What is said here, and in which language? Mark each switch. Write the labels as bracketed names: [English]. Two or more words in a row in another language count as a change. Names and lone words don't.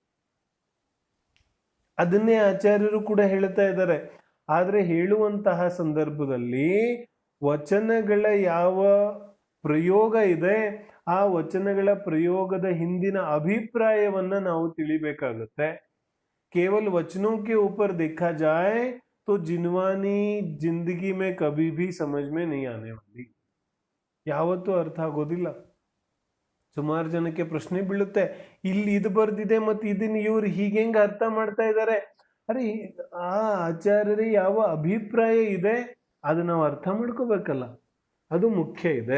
[Kannada] ಅದನ್ನೇ ಆಚಾರ್ಯರು ಕೂಡ ಹೇಳ್ತಾ ಇದ್ದಾರೆ. ಆದ್ರೆ ಹೇಳುವಂತಹ ಸಂದರ್ಭದಲ್ಲಿ ವಚನಗಳ ಯಾವ ಪ್ರಯೋಗ ಇದೆ, ಆ ವಚನಗಳ ಪ್ರಯೋಗದ ಹಿಂದಿನ ಅಭಿಪ್ರಾಯವನ್ನ ನಾವು ತಿಳಿಬೇಕಾಗುತ್ತೆ. [Hindi] ಕೇವಲ वचनों के ऊपर देखा जाए तो जिनवानी जिंदगी में कभी भी समझ में नहीं आने वाली, [Kannada] ಯಾವತ್ತೂ ಅರ್ಥ ಆಗೋದಿಲ್ಲ. ಸುಮಾರು ಜನಕ್ಕೆ ಪ್ರಶ್ನೆ ಬೀಳುತ್ತೆ, ಇಲ್ಲಿ ಇದು ಬರ್ದಿದೆ ಮತ್ತೆ ಇದನ್ನ ಇವ್ರು ಹೀಗೆಂಗ ಅರ್ಥ ಮಾಡ್ತಾ ಇದ್ದಾರೆ. ಅರೆ, ಆ ಆಚಾರ್ಯರೇ ಯಾವ ಅಭಿಪ್ರಾಯ ಇದೆ ಅದು ನಾವು ಅರ್ಥ ಮಾಡ್ಕೋಬೇಕಲ್ಲ, ಅದು ಮುಖ್ಯ ಇದೆ.